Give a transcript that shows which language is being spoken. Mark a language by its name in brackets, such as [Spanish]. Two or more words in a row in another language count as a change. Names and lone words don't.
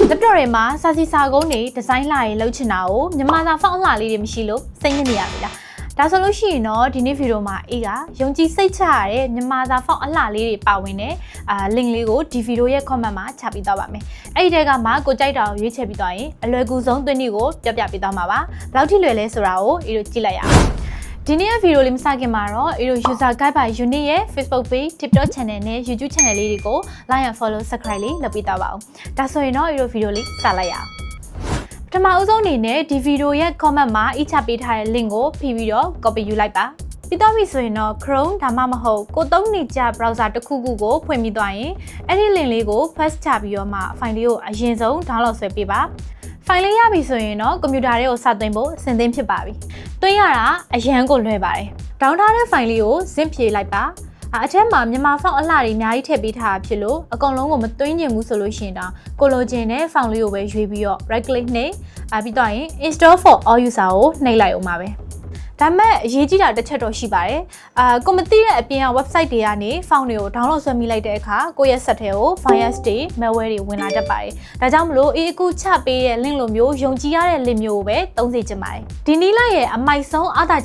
[Burmese] laptop တွေမှာစာစီစာကုန်းတွေဒီဇိုင်းလာရေးလုပ်ချင်တာကိုမြန်မာစာ font အလှလေးတွေမရှိလို့စိတ်ညစ်နေရပြီလားဒါဆိုလို့ရှိရင်တော့ဒီနေ့ဗီဒီယိုမှာအေးကယုံကြည်စိတ်ချရတဲ့မြန်မာစာ font အလှလေးတွေပါဝင်တဲ့link လေးကိုဒီဗီဒီယိုရဲ့ comment မှာချပေးသွားပါမယ်အဲ့ဒီတဲကမှကိုကြိုက်တာကိုရွေးချယ်ပြီးသွားရင်အလွယ်ကူဆုံးသွင်းနည်းကိုပြပြပေးသွားမှာပါဘယ်လောက်ထိလွယ်လဲဆိုတာကိုအေးတို့ကြည့်လိုက်ရအောင်ဒီနေ့ဗီဒီယိုလေးမစခင်မှာတော့အေးတို့ user guide by unit ရဲ့ [English] Facebook page, TikTok channel [Burmese] နဲ့ [English] YouTube channel [Burmese] လေးတွေကို [English] like and follow subscribe [Burmese] လေးလုပ်ပေးသွားပါဦးဒါဆိုရင်တော့အေးတို့ဗီဒီယိုလေးစလိုက်ရအောင်ပထမအဆုံးအနေနဲ့ဒီဗီဒီယိုရဲ့ comment မှာအချပေးထားတဲ့ link ကိုဖိပြီးတော့ copy ယူလိုက်ပါပြီးတော့ပြီဆိုရင်တော့ Chrome ဒါမှမဟုတ်ကိုသုံးနေကြ browser တစ်ခုခုကိုဖွင့်ပြီးသွားရင်အဲ့ဒီ link လေးကို first ချပြီးတော့မှ file လေးကိုအရင်ဆုံး download ဆွဲပေးပါဖိုင်လေးရပြီဆို ရင်တော့ကွန်ပျူတာလေးကိုစသွင်းဖို့အဆင်သင့်ဖြစ်ပါပြီ။သွင်းရတာအရန်ကိုလွယ်ပါတယ်။ဒေါင်းထားတဲ့ဖိုင်လေးကိုဇင့်ဖြေလိုက်ပါ။အထက်မှာမြန်မာ font အလှတွေအများကြီးထည့်ပေးထားတာဖြစ်လို့အကုန်လုံးကိုမသွင်းချင်ဘူးဆိုလို့ရှိရင်တော့ကိုလိုချင်တဲ့ font လေးကိုပဲရွေးပြီး တော့ [English] right click [Burmese] နှိပ်ပြီးတော့ရင် [English] install for all user [Burmese] ကိုနှိပ်လိုက်အောင်ပါပဲ။ဒါမဲ့အရေးကြီးတာတစ်ချက်တော့ရှိပါတယ်ကိုမသိတဲ့အပြင်က website တွေကနေ font တွေကို download ဆွဲမိလိုက်တဲ့အခါကိုယ့်ရဲ့ set ထဲကို virus တွေ malware တွေဝင်လာတတ်ပါတယ်ဒါကြောင့်မလို့အခုချပေးတဲ့ link လိုမျိုးယုံကြည်ရတဲ့ link မျိုးကိုပဲသုံးစေချင်ပါတယ်ဒီနည်းလိုက်ရဲ့အမိုက်ဆုံးအားသာ